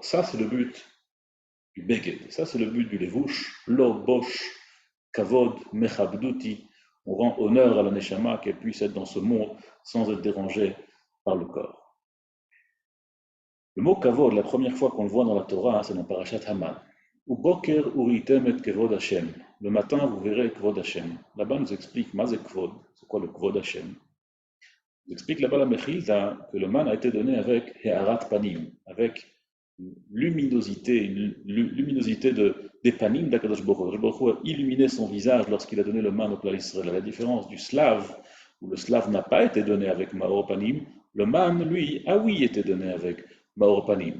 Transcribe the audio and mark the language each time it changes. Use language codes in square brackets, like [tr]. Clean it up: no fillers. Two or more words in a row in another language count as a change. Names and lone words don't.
[fr] Ça, c'est le but du beged. Ça, c'est le but du levouche, [he] לבוש, כבוד, מכבדותי. [fr] On rend honneur à la neshama qu'elle puisse être dans ce monde sans être dérangée par le corps. Le mot kavod, la première fois qu'on le voit dans la Torah, c'est dans Parashat Haman. [he] ובוקר וראיתם את כבוד השם. [fr] Le matin, vous verrez [he] כבוד השם. [fr] Là-bas, nous explique [he] מה זה כבוד. [fr] C'est quoi le [he] כבוד השם? [fr] Il explique là-bas la Mechilta que le man a été donné avec [he] הארת פנים, [fr] avec luminosité, luminosité des panim d' [he] הקדוש ברוך הוא. הקדוש ברוך הוא [fr] a illuminé son visage lorsqu'il a donné le man au peuple d'Israël. À la différence du slave, où le slave n'a pas été donné avec [he] מאור פנים, [fr] le man, lui, a oui été donné avec [he] מאור פנים.